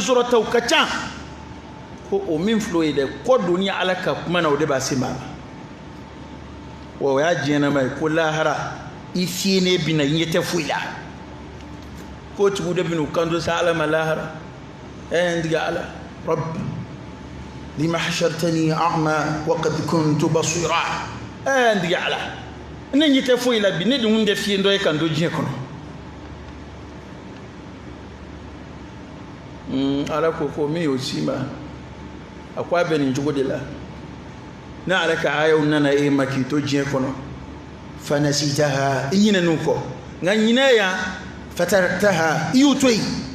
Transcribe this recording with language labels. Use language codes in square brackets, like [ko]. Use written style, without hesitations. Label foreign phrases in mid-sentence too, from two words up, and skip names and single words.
[bm] sɔrɔtaw ka ca ko o min filɛ o ye dɛ kɔ doni ala ka kuma na o de b'a se maa ma wa o y'a diɲɛnama ye ko lahara i fiyennen bɛ na i ɲɛ tɛ foyi la ko tigiw de bɛ n'u kanto sa ala ma lahara n tigɛ ala [ar] رب لم حشرتني أعمى وقد كنت بصيرا [bm] n tigɛ ala ne ɲɛ tɛ foyi la bi ne dun tɛ fiyen dɔ ye kan to diɲɛ kɔnɔ ala ko min y'o si ma a ko a bɛ nin cogo de la ne ala ka ayaw nana e ma k'i to diɲɛ kɔnɔ fanasitaha i ɲinɛn'u kɔ nka ɲinɛ yan fataraktaha i y'u to yen